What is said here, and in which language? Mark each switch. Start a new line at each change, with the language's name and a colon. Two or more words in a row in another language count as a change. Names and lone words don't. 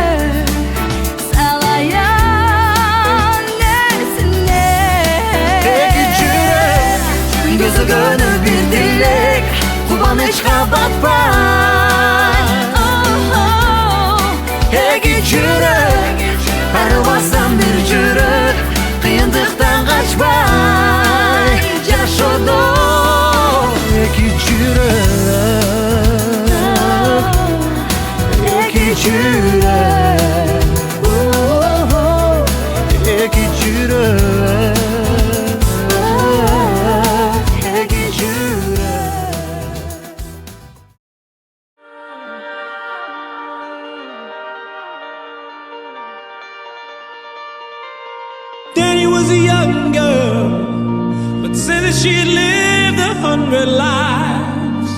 Kyrgyz: көзөгөнү бир тилек кубанычка батпай эки жүрөк айрылбастан бир жүрөк кыйындыктан качпай жашоодо эки жүрөк эки жүрөк эки жүрөк
English: Danny was a young girl, but said that she'd lived 100 lives.